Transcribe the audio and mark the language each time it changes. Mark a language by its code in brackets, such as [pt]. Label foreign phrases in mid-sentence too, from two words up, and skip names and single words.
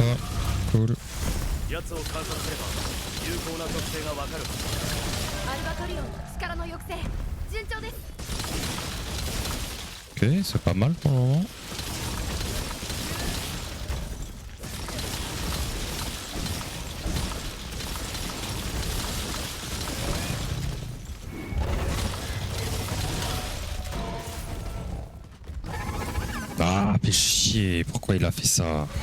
[fr] Cool. [ja] 奴を観察すれば有効な属性がわかる。アルバトリオンの力の抑制順調です。 [fr] Ok, c'est pas mal pour le moment. Ah, fais chier, pourquoi il a fait ça?